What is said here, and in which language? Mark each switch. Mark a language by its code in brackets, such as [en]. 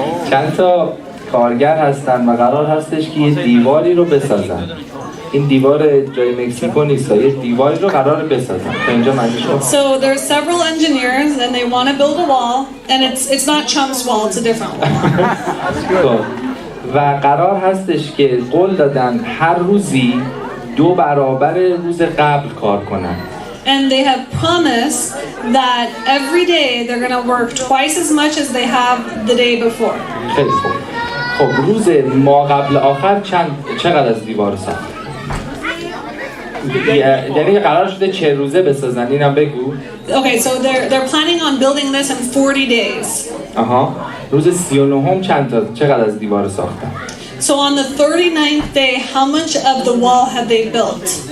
[fa] چند تا کارگر هستن و قرار هستش که یه دیواری رو بسازن. این دیوار جای مکزیکو نیست، یه دیواری رو قرار بسازن. تا اینجا معنیش رو. [en] So there are several engineers and they want to build a wall and it's not Trump's wall, it's a different wall. [fa] و قرار هستش که قول دادن هر روزی 2 برابر روز قبل کار کنن. [en] And they have promised that every day they're going to work twice as much as they have the day before. [fa] خیلی خوب. خب روز ما قبل آخر چقدر از دیوار ساخت؟ یعنی قرار شده 40 روزه بسازن، اینم بگو. [en] Okay, so they're planning on building this in 40 days. [fa] آها. روز 39م چقدر از دیوار ساختن؟ [en] So on the 39th day, how much of the wall have they built?